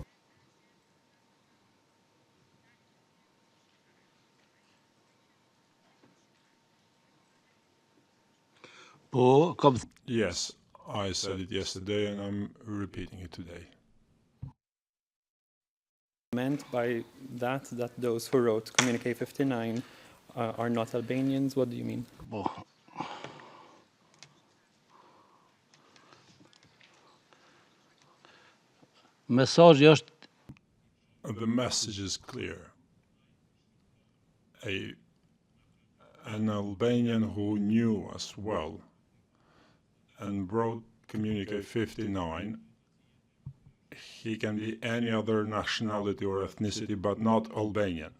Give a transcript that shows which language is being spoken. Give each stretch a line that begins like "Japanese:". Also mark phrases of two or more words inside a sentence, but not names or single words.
Albanian: Po, kom
English: Yes, I said it yesterday and I'm repeating it today. Meant by that those who wrote Communique 59 are not Albanians? What do you mean?
Albanian: po. Mesazhi është
English: The message is clear. An Albanian who knew us well and wrote Communique 59, he can be any other nationality or ethnicity, but not Albanian.